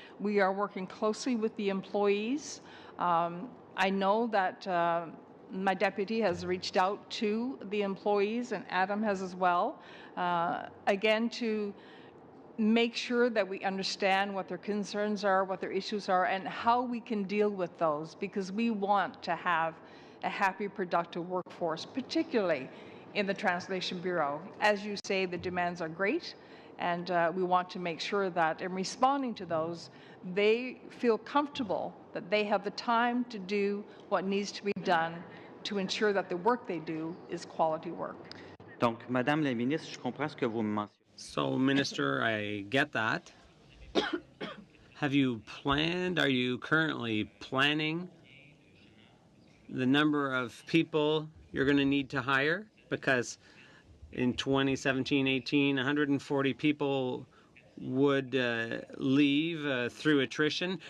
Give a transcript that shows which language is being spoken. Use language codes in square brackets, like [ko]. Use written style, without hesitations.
[en] We are working closely with the employees. I know that my deputy has reached out to the employees, and Adam has as well, again, to make sure that we understand what their concerns are, what their issues are, and how we can deal with those, because we want to have a happy, productive workforce, particularly in the Translation Bureau. As you say, the demands are great, And we want to make sure that in responding to those, they feel comfortable that they have the time to do what needs to be done to ensure that the work they do is quality work. [fr] Donc, Madame la ministre, je comprends ce que vous me mentionnez. [en] So, Minister, I get that. Have you planned, are you currently planning the number of people you're going to need to hire? Because in 2017-18, 140 people would leave through attrition.